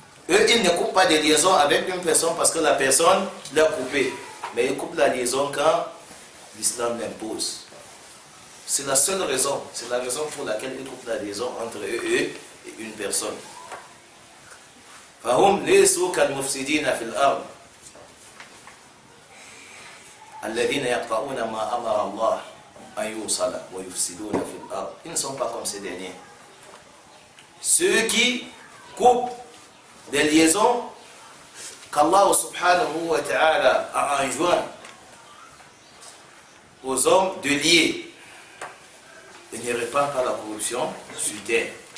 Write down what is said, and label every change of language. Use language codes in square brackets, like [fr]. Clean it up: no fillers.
[fr] Eux, ils ne coupent pas de liaison avec une personne parce que la personne l'a coupé. Mais ils coupent la liaison quand l'islam l'impose. C'est la seule raison, c'est la raison pour laquelle ils coupent la liaison entre eux et une personne. [ar] فهم ليسوا كالمفسدين في الأرض الذين يقطعون ما أمر الله أن يوصل ويفسدون في الأرض. [fr] Ils ne sont pas comme ces derniers. Ceux qui coupent des liaisons qu'Allah subhanahu wa ta'ala a enjoint aux hommes de lier et ne répandent pas la corruption sur terre.